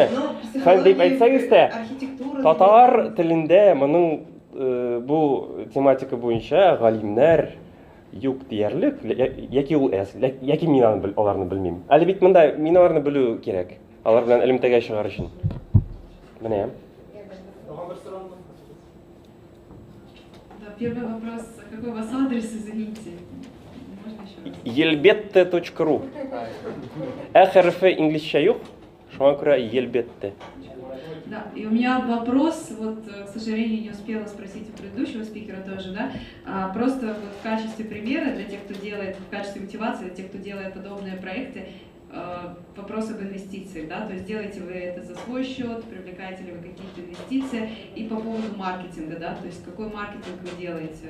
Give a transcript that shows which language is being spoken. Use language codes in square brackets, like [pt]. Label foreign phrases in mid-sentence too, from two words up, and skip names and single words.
[tt] Фән дип әйтсәгез тә, татар телендә моның бу тематика буенча галимнәр юк диярлек, яки ул яки мин аларны белмим. Әле бит монда мин аларны белү кирәк. Алар белән элемтәгә чыгар өчен. Менә. [ru] Первый вопрос, какой у вас адрес, извините? Елбетте.ру. [tt] Хәрефе инглизчә юк, шуңа күрә елбетте. [ru] Да, и у меня вопрос, вот, к сожалению, не успела спросить у предыдущего спикера тоже, да, просто вот в качестве примера для тех, кто делает, в качестве мотивации для тех, кто делает подобные проекты, вопрос об инвестициях, да, то есть делаете вы это за свой счет, привлекаете ли вы какие-то инвестиции, и по поводу маркетинга, да, то есть какой маркетинг вы делаете?